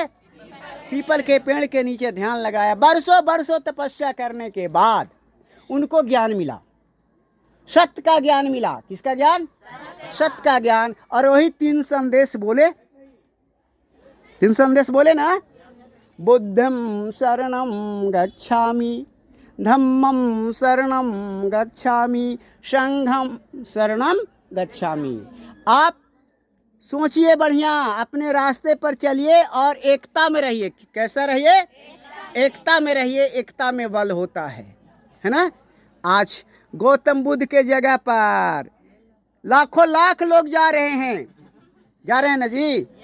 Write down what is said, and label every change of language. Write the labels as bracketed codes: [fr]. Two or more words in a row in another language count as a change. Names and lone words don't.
[hi] पीपल के पेड़ के नीचे ध्यान लगाया। बरसों बरसों तपस्या करने के बाद उनको ज्ञान मिला, सत्य का ज्ञान मिला। किसका ज्ञान? सत्य का ज्ञान। और वही 3 संदेश बोले। 3 संदेश बोले ना, [pi] बुद्धं शरणं गच्छामि, धम्मं शरणं गच्छामि, संघं शरणं गच्छामि। [hi] आप सोचिए बढ़िया, अपने रास्ते पर चलिए और एकता में रहिए। कैसा रहिए? एकता में रहिए, एकता में बल होता है ना। आज गौतम बुद्ध के जगह पर लाखों लाख लोग जा रहे हैं, जा रहे हैं ना जी।